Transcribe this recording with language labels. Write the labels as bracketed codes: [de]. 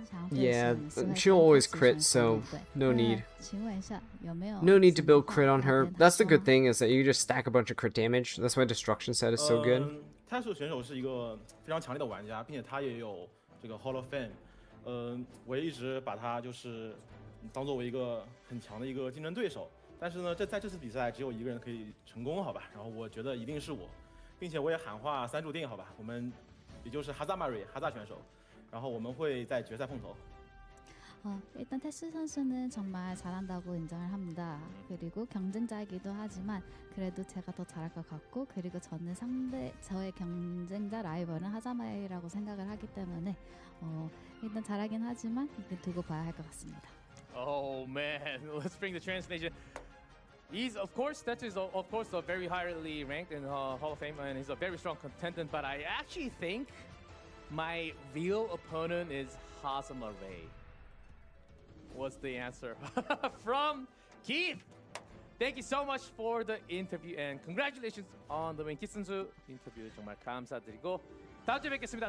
[en] Yeah, she'll always crit, so no need. No need to build crit on her. That's the good thing, is that you just stack a bunch of crit damage. That's why Destruction set is so good. [zh] 泰数选手是一个非常强烈的玩家，并且他也有这个 Hall of Fame。我也一直把他就是当作为一个很强的一个竞争对手。但是呢，在这次比赛只有一个人可以成功，好吧？然后我觉得一定是我，并且我也喊话3注定，好吧？我们也就是哈萨马瑞哈萨选手。然后我们会在决赛碰头。 [ko] 일단 테스 선수는 정말 잘한다고 인정을 합니다. 그리고 경쟁자이기도 하지만 그래도 제가 더 잘할 것 같고, 그리고 저는 저의 경쟁자 라이벌은 하자마이라고 생각을 하기 때문에 일단 잘하긴 하지만 두고 봐야 할 것 같습니다. [en] Oh man, let's bring the translation. He's of course a very highly ranked in Hall of Fame, and he's a very strong contender. But I actually think my real opponent is Hazama Ray. Was the answer from Keith. Thank you so much for the interview and congratulations on the win. [ko] Keith 선수 인터뷰 정말 감사드리고 다음 주에 뵙겠습니다.